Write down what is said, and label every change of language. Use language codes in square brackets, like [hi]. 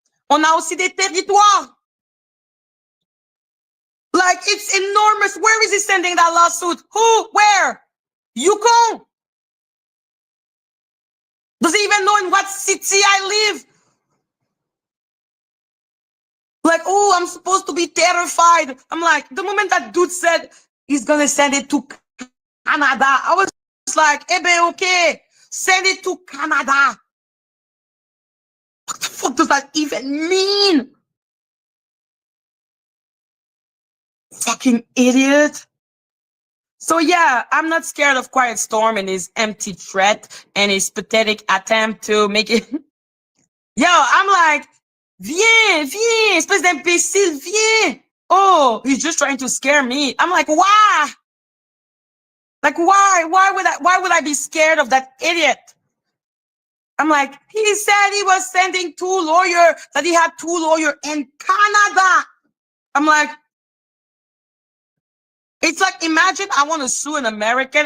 [fr] On a aussi des territoires. [en] Like, it's enormous. Where is he sending that lawsuit? Who? Where? Yukon. Does he even know in what city I live? Like, oh, I'm supposed to be terrified. I'm like, the moment that dude said he's going to send it to Canada, I was like, eh ben, okay, send it to Canada. What the fuck does that even mean? Fucking idiot. So yeah, I'm not scared of Quiet Storm and his empty threat and his pathetic attempt to make it. Yo, I'm like, [fr] viens, espèce d'imbécile, viens. [en] Oh, he's just trying to scare me. I'm like, why? Like, why? Why would I be scared of that idiot? I'm like, he said he was sending that he had 2 lawyers in Canada. I'm like, it's like, imagine I want to sue an American.